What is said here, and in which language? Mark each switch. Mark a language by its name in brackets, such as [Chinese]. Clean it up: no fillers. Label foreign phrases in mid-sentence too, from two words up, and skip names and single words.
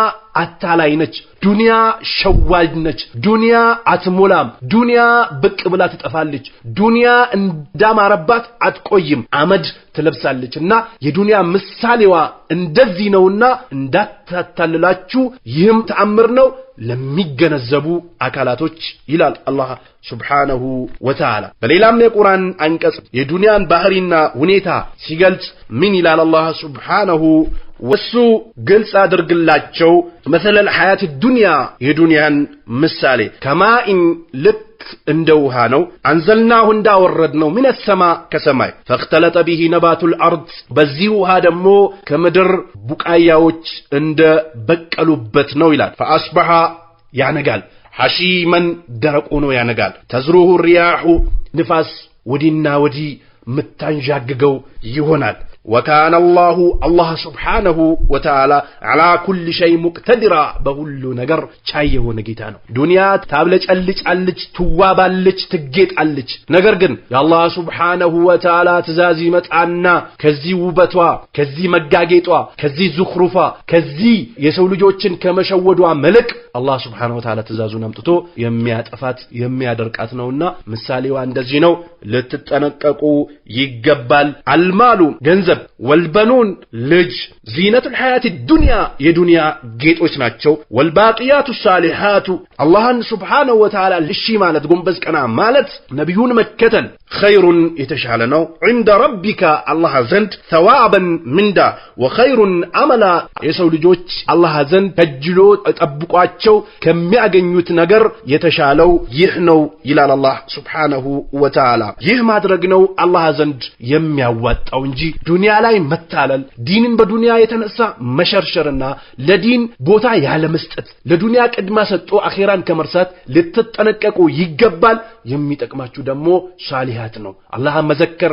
[Amharic] አታላይ ነች፣ ዱንያ ሸዋጅ ነች፣ ዱንያ አትሞላም፣ ዱንያ ብቅ ብላ ትጠፋለች፣ ዱንያ እንዳማረባት አትቆይም፣ አመድ ትለብሳለችና የዱንያ ምሳሌዋ እንደዚህ ነውና እንዳታታልላችሁ ይህም ተአምር ነው ለሚገነዘቡ አካላቶች ይላል አላህ [Arabic] سبحانه وتعالى። [Amharic] በሌላም የቁርአን አንቀጽ የዱንያን ባህሪና ሁኔታ ሲገልጽ ምን ይላል አላህ Subhanahu ወሱ ግልጽ አድርግላቸው [Arabic] مثل الحياة الدنيا [Amharic] የዱንያን ምሳሌ ከማኢን ልክ እንደ ውሃ ነው አንዘልናሁ እንዳወረድነው من السماء ከሰማይ [Arabic] فاختلط به نبات الارض [Amharic] በዚህ ውሃ ደግሞ ከምድር ቡቃያዎች እንደ በቀሉበት ነው ይላል። فاصبح ያነጋል ሐሺመን ደረቅ ሆኖ ያነጋል። [Arabic] تذروه الرياح [Amharic] ንፋስ ወዲና ወዲ ምታንዣግገው ይሆናል። [Arabic] وكان الله سبحانه وتعالى على كل شيء مقتدر [Amharic] በሁሉ ነገር ቻይ የሆነ ጌታ ነው። ዱንያ ታብለጭልጭ ትዋባለች ትጌጣለች። ነገር ግን የአላህ [Arabic] سبحانه وتعالى [Amharic] ትእዛዝ ይመጣና ከዚህ ውበቷ ከዚህ መጋጌጧ ከዚህ ዙኽሩፋ ከዚህ የሰው ልጆችን ከመሸወዷ መልክ አላህ [Arabic] سبحانه وتعالى [Amharic] ትእዛዙን አምጥቶ የሚያጠፋት የሚያደርቃት ነውና ምሳሌዋ እንደዚህ ነው። ልትጠነቀቁ ይገባል። አልማሉ ገንዘብ والبنون ልጅ [Arabic] زينة الحياة الدنيا [Amharic] የዱንያ ጌጦች ናቸው። [Arabic] والباقيات الصالحات [Amharic] አላህን [Arabic] سبحانه وتعالى [Amharic] ልሺ ማለት ጎንበስ ቀና ማለት ነብዩን መከተል خير የተሻለ ነው። [Arabic] عند ربك [Amharic] الله ዘንድ [Arabic] ثوابا مندا وخير [Amharic] عملا የሰው ልጆች አላህ ዘንድ ተጅሎ ተጠብቋቸው ከሚያገኙት ነገር የተሻለው ይህ ነው ይላል አላህ [Arabic] سبحانه وتعالى። [Amharic] ይህ ማድረግ ነው አላህ ዘንድ የሚያዋጣው እንጂ ዱንያ ላይ መታለል ዲንን በዱንያ የተነሳ መሸርሸርና ለዲን ቦታ ያለ መስጠት ለዱንያ ቅድማ ሰጥቶ አኺራን ከመርሳት ልትጠነቀቁ ይገባል። የሚጠቅማችሁ ደግሞ ሷሊሃት ነው። አላህን መዘከር